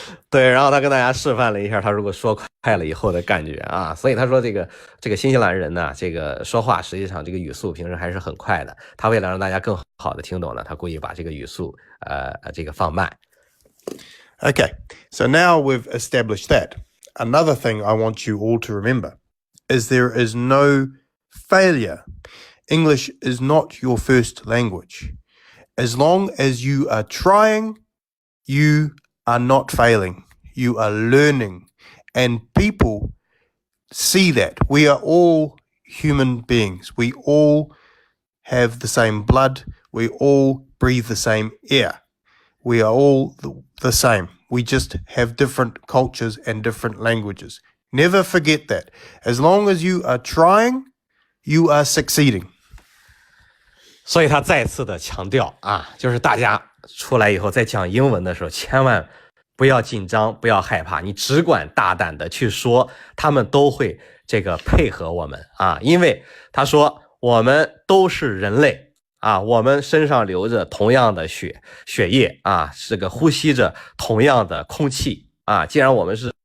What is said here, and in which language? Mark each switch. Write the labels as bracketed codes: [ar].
[zh] 对，然后他跟大家示范了一下他如果说快了以后的感觉啊，所以他说这个新西兰人呢，这个说话实际上这个语速平时还是很快的，他为了让大家更好的听懂呢，他故意把这个语速这个放慢。 [en] Okay, so now we've established that. Another thing I want you all to remember is there is no failure. English is not your first language. As long as you are trying, you are not failing. You are learning. And people see that. We are all human beings. We all have the same blood. We all breathe the same air. We are all the same. We just have different cultures and different languages. Never forget that. As long as you are trying, you are succeeding. [zh] 所以他再次的强调啊，就是大家出来以后在讲英文的时候，千万不要紧张，不要害怕，你只管大胆的去说，他们都会这个配合我们啊，因为他说我们都是人类啊，我们身上流着同样的血液啊，这个呼吸着同样的空气啊，既然我们